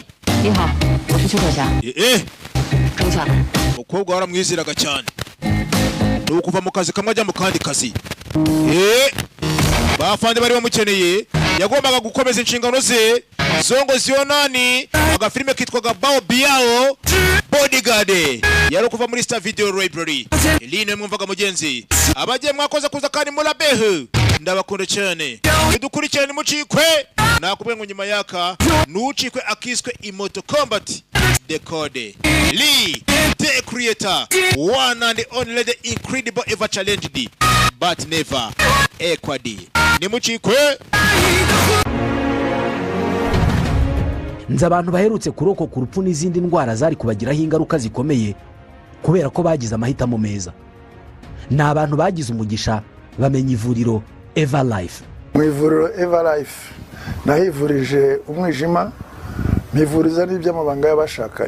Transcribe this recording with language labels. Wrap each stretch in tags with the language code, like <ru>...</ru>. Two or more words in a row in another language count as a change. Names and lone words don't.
<zh>你好，我是邱可霞， 中下。</zh> <rw>umukobwa waramwiziraga cyane ni ukuva mu kazi kamwe ajya mu kandi kazi bafande bari bamukeneye yagombaga gukomeza inshingano ze Zongo Zionani agafilime kitwaga Bao Biao Bodyguard yari kuva muri Star Video Library Eline mwumvaga mugenzi abagiye mwakoze kuza kandi murabeho ndabakunda cyane dukurikirane mucikwe nakubwe ngo nyuma yaka nucikwe akiswe Imoto Combat</rw> <en>The Code Lee the creator one and only the incredible ever challenged but never equally</en> <rw>nimuchikwe nzi abantu baherutse kurokoka urupfu n'izindi ndwara zari kubagiraho ingaruka zikomeye kubera ko bagize amahitamo meza. Ni abantu bagize umugisha bamenya ivuriro Eva Life. Mu ivuriro Eva Life nahivurije umwijima, mpivuriza n'iby'amabanga y'abashakanye.</rw>